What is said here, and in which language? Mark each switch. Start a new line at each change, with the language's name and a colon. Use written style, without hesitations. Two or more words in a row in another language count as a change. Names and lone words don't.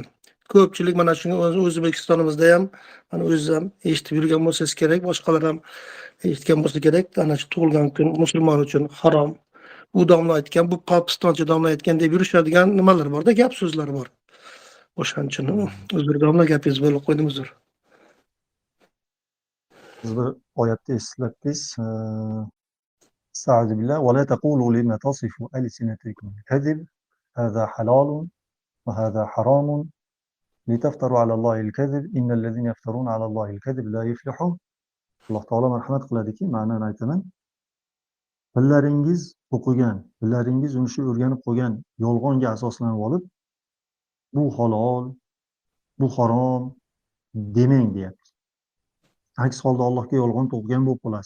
Uzbek: Ko'pchilik mana shunga O'zbekistonimizda ham, mana o'ziz ham eshitib yurgan bo'lsangiz kerak, boshqalar ham eshitgan bo'lsa kerak. Ana shu tug'ilgan kun musulmon uchun harom. U domla aytgan, bu pokistoncha domla aytgan deb yurishadigan nimalar bor-da, gap so'zlar bor. O'shaning uchun uzr domla gapingizni bo'lib qo'ydim, uzr. Siz bir oyatda eslatdingiz.
Arabic: استعذ بالله ولا تقولوا لما تصف ألسنتكم الكذب هذا حلال وهذا حرام لتفتروا على الله الكذب إن الذين يفترون على الله الكذب لا يفلحون.
Uzbek: Alloh taolo marhamat qiladiki, ma'noni aytaman. Billaringiz o'qigan, billaringiz uni shu o'rganib qo'ygan yolg'onga asoslanib olib, bu halol, bu harom demang deyapti. Aks holda Allohga yolg'on to'qigan bo'lib qolasiz.